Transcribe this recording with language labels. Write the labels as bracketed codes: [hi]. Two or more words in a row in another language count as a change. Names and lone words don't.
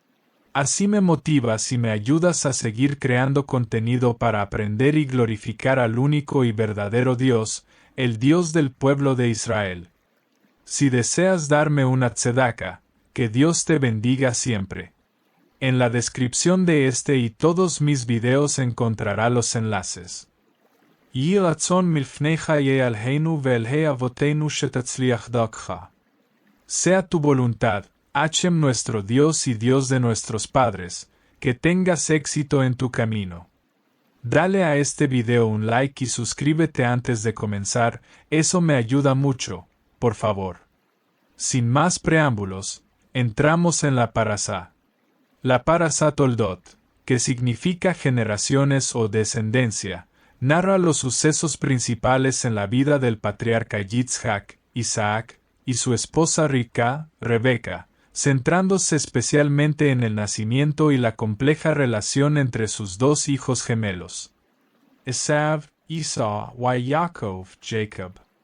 [es] Así me motivas y me ayudas a seguir creando contenido para aprender y glorificar al único y verdadero Dios, el Dios del pueblo de Israel. Si deseas darme una tzedaka, que Dios te bendiga siempre. En la descripción de este y todos mis videos encontrará los enlaces. [he] יהי רצון מלפניך ה' אלהינו ואלהי אבותינו שתצליח דרכך. [es] Sea tu voluntad, Hashem nuestro Dios y Dios de nuestros padres, que tengas éxito en tu camino. Dale a este video un like y suscríbete antes de comenzar, eso me ayuda mucho, por favor. Sin más preámbulos, entramos en la parasá. La parasá Toldot, que significa generaciones o descendencia, narra los sucesos principales en la vida del patriarca Yitzhak, Isaac, y su esposa Rivka, Rebeca, centrándose especialmente en el nacimiento y la compleja relación entre sus dos hijos gemelos, Esav, Esau y Yaakov, Jacob.